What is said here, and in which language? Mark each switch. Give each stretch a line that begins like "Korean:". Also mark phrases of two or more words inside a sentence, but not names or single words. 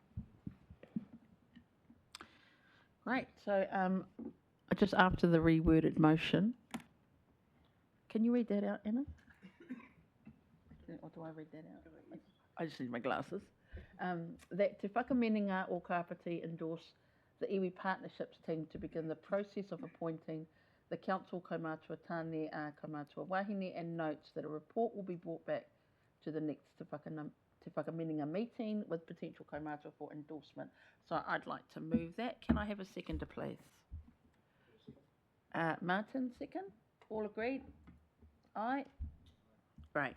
English: Right, so just after the reworded motion, can you read that out, Anna? Or do I read that out? I just need my glasses. That Te Whakaminenga or Kāpiti endorse the iwi partnerships team to begin the process of appointing the council
Māori: kaumātua tāne kaumātua wahine,
English: and notes that a report will be brought back to the next Te Whakaminenga meeting with potential kaumātua for endorsement. So I'd like to move that. Can I have a seconder, please? Martin, second. All agreed? Aye. Right.